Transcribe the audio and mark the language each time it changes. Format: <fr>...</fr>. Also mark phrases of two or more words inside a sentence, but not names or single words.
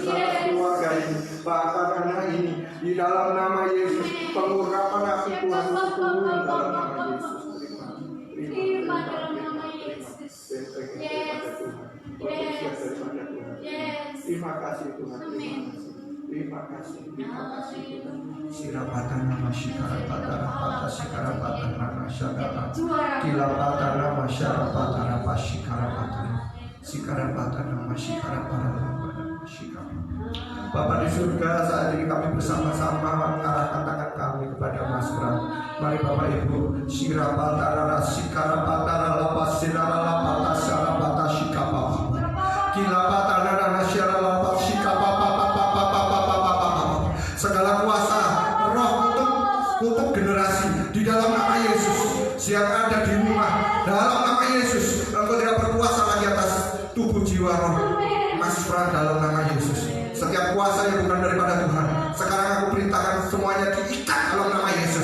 <id>Atas keluarga ini, bahkan anak ini, di dalam nama Yesus, pengurapan api Tuhan turun dalam nama Yesus. Terima dalam nama Yesus. Terima kasih Tuhan. Terima kasih Tuhan. Sirapatan nama Shikarapatan Rapata Shikarapatan nama Syarapatan Kilapatan nama Syarapatan Rapa Shikarapatan Sikarapatan nama Shikarapatan nama Shikarapatan. Bapa di surga, saat ini kami bersama-sama mengarahkan tangan kami kepada Mas Bram. Mari Bapak Ibu, Sirapatan Rapa Shikarapatan Rapa Sirapatan Syarapatan Shikapapa Kilapatan nama Syarapatan Shikapapa. Segala kuasa roh untuk generasi di dalam nama Yesus yang ada di rumah, dalam nama Yesus engkau tidak berkuasa lagi atas tubuh jiwa roh Mas Pran dalam nama Yesus. Setiap kuasa yang bukan daripada Tuhan, sekarang aku perintahkan semuanya diikat dalam nama Yesus.</id>